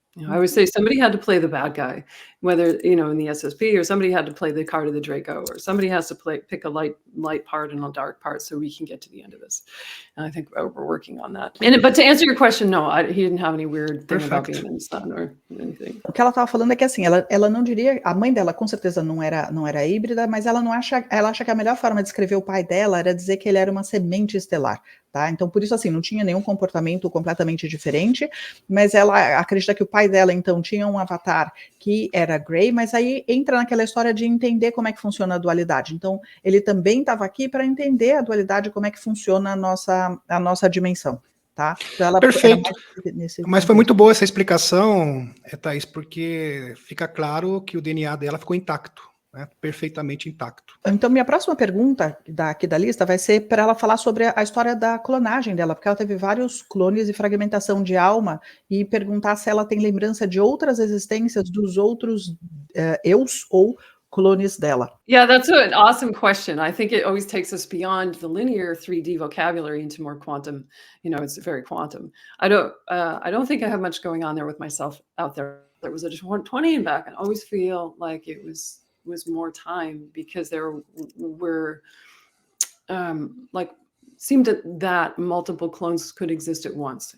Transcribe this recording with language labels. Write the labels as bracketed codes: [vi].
[en] I always say somebody had to play the bad guy, whether, in the SSP, or somebody had to play the card of the Draco, or somebody has to pick a light part and a dark part so we can get to the end of this. And I think we're working on that. But to answer your question, no, he didn't have any weird thing about being in the sun or anything. [pt] O que ela estava falando é que assim, ela não diria, a mãe dela com certeza não era híbrida, mas ela acha que a melhor forma de descrever o pai dela era dizer que ele era uma semente estelar. Tá? Então, por isso, assim, não tinha nenhum comportamento completamente diferente, mas ela acredita que o pai dela, então, tinha um avatar que era Grey, mas aí entra naquela história de entender como é que funciona a dualidade. Então, ele também estava aqui para entender a dualidade, como é que funciona a nossa dimensão. Tá? Então, ela Perfeito. Mas foi muito boa essa explicação, Thaís, porque fica claro que o DNA dela ficou intacto. Perfeitamente intacto. Então, minha próxima pergunta aqui da lista vai ser para ela falar sobre a história da clonagem dela, porque ela teve vários clones e fragmentação de alma, e perguntar se ela tem lembrança de outras existências dos outros eus ou clones dela. [en] Yeah, that's an awesome question. I think it always takes us beyond the linear 3D vocabulary into more quantum. It's very quantum. I don't think I have much going on there with myself out there. There was a 20 in back, and I always feel like it was more time, because there were seemed that multiple clones could exist at once.